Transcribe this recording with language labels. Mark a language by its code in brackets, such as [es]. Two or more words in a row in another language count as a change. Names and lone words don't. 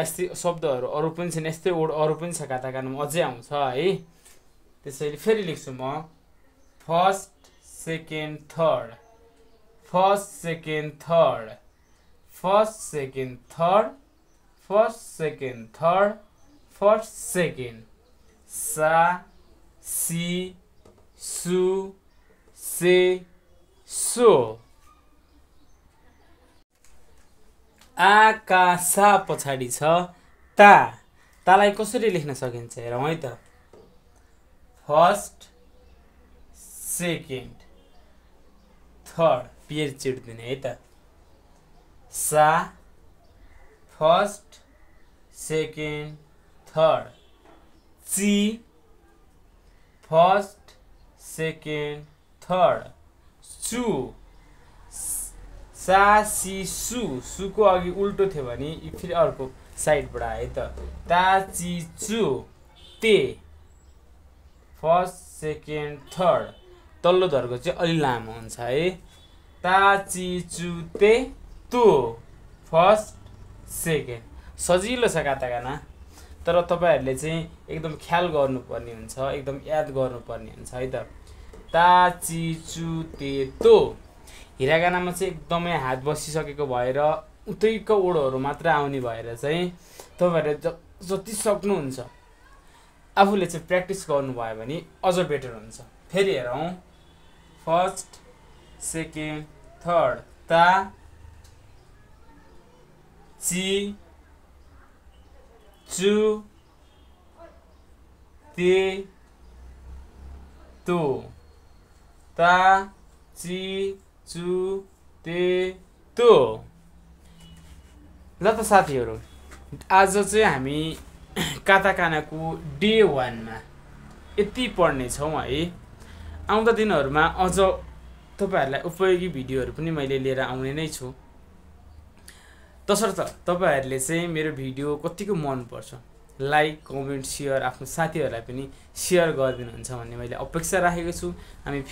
[ne] यस्तै शब्दहरू अरु पनि छन्, यस्तै वर्ड अरु पनि छ काताकानामा, अझै आउँछ है। त्यसैले फेरि लेख्छु म। [en] first second third, first second third, first second third, first second third, first second [ja] さ し す せ そ. [ne] आकाशा पछाडि छ ता। तालाई कसरी लेख्न सकिन्छ हेरौँ है त। [en] first second third [ne] पेज चिर्दिने है त। [en] सा first second third. ची first second third. [ja] す さ し す. [ne] सुको अघि उल्टो थियो भने फेरि अर्को साइडबाट आयो त। [ja] た ち つ て [en] first second third. [ne] तल्लो धर्को चाहिँ अलि लामो हुन्छ है। [ja] た ち つ て つ [en] first second. [ne] सजिलो छ काताकाना, तर तपाईहरुले चाहिँ एकदम ख्याल गर्नुपर्ने हुन्छ, एकदम याद गर्नुपर्ने हुन्छ है त। [ja] た ち つ て と. [ne] हिरागानामा चाहिँ एकदमै हात बसिसकेको भएर उतैको ओडोहरु मात्र आउने भएर चाहिँ तपाईहरुले जति सक्नुहुन्छ आफूले चाहिँ प्र्याक्टिस गर्नुभयो भने अझ बेटर हुन्छ। फेरि हेरौँ। [en] first second third. [ja] た ち つ て と. た ち つ て と. [ne] ल त साथीहरु, आज चाहिँ हामी काताकानाको डे 1 मा यति पढ्ने छौं है। आउँदा दिनहरुमा अझ तपाईहरुलाई उपयोगी भिडियोहरु पनि मैले लिएर आउने नै छु। तसर्थ तपाईहरुले चाहिँ मेरो भिडियो कतिको मन पर्छ, [en] like comment share [ne] आफ्नो साथीहरुलाई पनि शेयर गरिदिनुहुन्छ भन्ने मैले अपेक्षा राखेको छु।